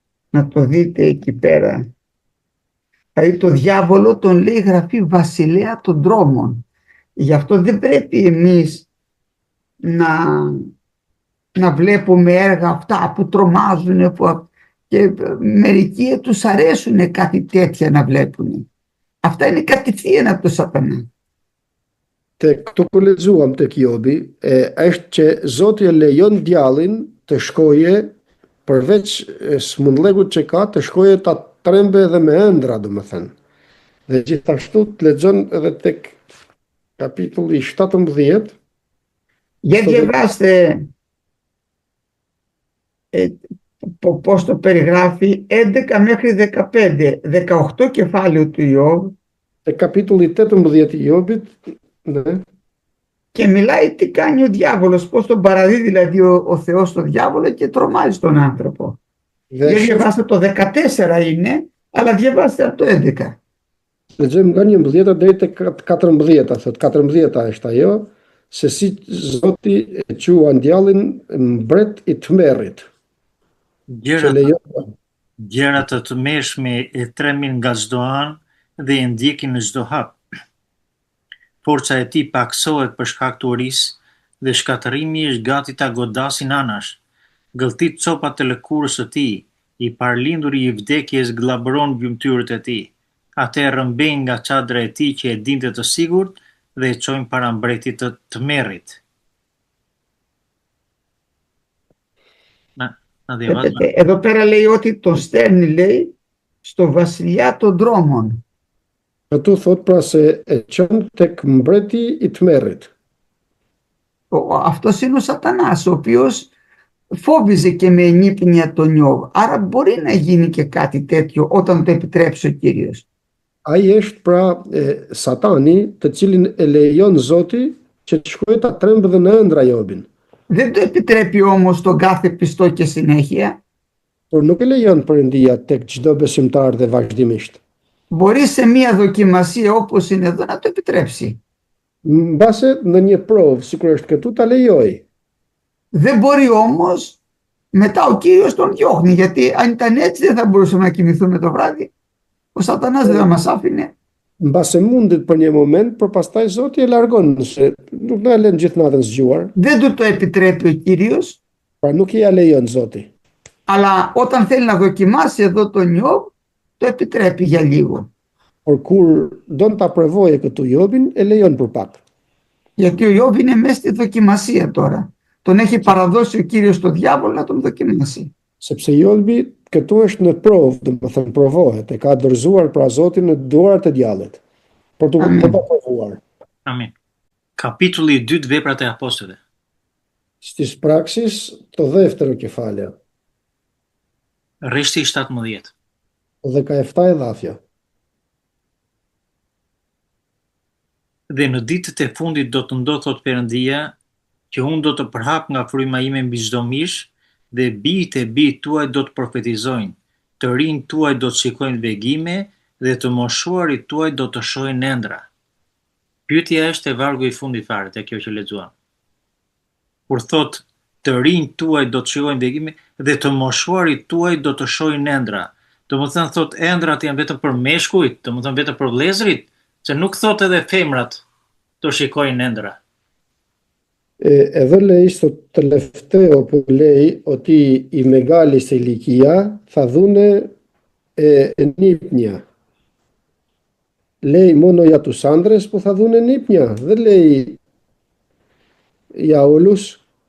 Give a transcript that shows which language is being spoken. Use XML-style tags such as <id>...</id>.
<el>Να το δείτε εκεί πέρα. Δηλαδή το διάβολο τον λέει η Γραφή βασιλέα των δρόμων. Γι' αυτό δεν πρέπει εμείς να βλέπουμε έργα αυτά που τρομάζουν και μερικοί τους αρέσουν κάτι τέτοια να βλέπουν. Αυτά είναι κατευθείαν από το σατανά.</el> <sq>Këtu ku lexuam tek Jobi, është që Zoti e lejon djallin të shkoje, përveç smundllegut që ka, të shkoje ta trembe edhe me ëndra, domethënë. Dhe gjithashtu të lexon edhe tek kapitulli 17.</sq> <el>Για διαβάστε πώς το περιγράφει 11 μέχρι 15, 18 κεφάλαιο του Ιώβ.</el> <sq>Kapitulli 18 i Jobit,</sq> <el>ναι. Και μιλάει τι κάνει ο διάβολος, πώς τον παραδίδει δηλαδή ο Θεός στον διάβολο και τρομάζει τον άνθρωπο. Δεν διαβάστε το 14 είναι, αλλά διαβάστε από το 11.</el> <sq>Lexojmë nga 11 deri te 14, thot 14 është ajo, se si Zoti e quan djallin mbret i tmerrit. Gjëra të tmerrshme e tremin nga çdo anë dhe e ndjekin në çdo hap. Forca e tij paksohet për shkak të urisë dhe shkatërrimi është gati ta godasin anash. Gëlltit copat të lëkurës së tij, i parlinduri i vdekjes glabëron gjymtyrët e tij. Atë e rrëmbejnë nga çadra e tij që e dinte të sigurt dhe e çojnë para mbretit të tmerrit.</sq> <el>Εδώ πέρα λέει ότι τον στέλνει, λέει, στο βασιλιά των δρόμων.</el> <sq>Këtu thot pra se e çon tek mbreti i tmerrit.</sq> <el>Αυτός είναι ο Σατανάς, ο οποίος φόβιζε και με ενύπνοια τον Ιώβ. Άρα μπορεί να γίνει και κάτι τέτοιο όταν το επιτρέψει ο Κύριος.</el> <sq>Ai është pra Satani, të cilin e lejon Zoti që të shkojë ta trembë dhe në ëndra Jobin.</sq> <el>Δεν το επιτρέπει όμως τον κάθε πιστό και συνέχεια.</el> <sq>Por nuk e lejon Perëndia tek çdo besimtar dhe vazhdimisht.</sq> <el>Μπορεί σε μία δοκιμασία όπως είναι εδώ να το επιτρέψει.</el> <sq>Mbase në një provë, sikur është këtu, ta lejoj.</sq> <el>Δεν μπορεί όμως μετά ο Κύριος τον διώχνει, γιατί αν ήταν έτσι δεν θα μπορούσαμε να κοιμηθούμε το βράδυ. Ο Σατανάς δεν θα μας άφηνε.</el> <sq>Mbase mundit për një moment, por pastaj Zoti e largon, se nuk na lën gjithë natën zgjuar.</sq> <el>Δεν του το επιτρέπει ο Κύριος.</el> <sq>Pra nuk i ja lejon Zoti.</sq> <el>Αλλά όταν θέλει να δοκιμάσει εδώ τον Ιώβ, το επιτρέπει για λίγο.</el> <sq>Por kur don ta provojë këtu Jobin, e lejon për pak.</sq> <el>Γιατί ο Ιώβ είναι μέσα στη δοκιμασία τώρα. Τον έχει παραδώσει ο Κύριος στο διάβολο να τον δοκιμάσει.</el> <sq>Sepse Jobi këtu është në provë, domethënë provohet, e ka dorëzuar pra Zotin në duart e djallit. Por të provuar. Amin. Kapitulli 2 veprat e apostujve.</sq> <el>Stis praksis, το δεύτερο κεφάλαιο.</el> <sq>Rreshti 17.</sq> <el>17 εδάφια.</el> <sq>Dhe në ditët e fundit do të ndodhë, thot Perëndia, që unë do të përhap nga fryma ime mbi çdo mish, dhe bijtë e bijtë tuaj do të profetizojnë, të rinjtë tuaj do të shikojnë vegime, dhe të moshuarit tuaj do të shohin ëndra. Pyetja është e vargu i fundit fare, te kjo që lexuam. Kur thot të rinjtë tuaj do të shikojnë vegime dhe të moshuarit tuaj do të shohin ëndra. Domethënë thot ëndrat janë vetëm për meshkujt, domethënë vetëm për vëllezërit, se nuk thot edhe femrat të shikojnë ëndra.</sq> <el>Εδώ λέει στο τελευταίο που λέει ότι οι μεγάλοι σε ηλικία θα δούνε νύπνια. Λέει μόνο για τους άντρες που θα δούνε νύπνια. Δεν λέει για όλους.</el>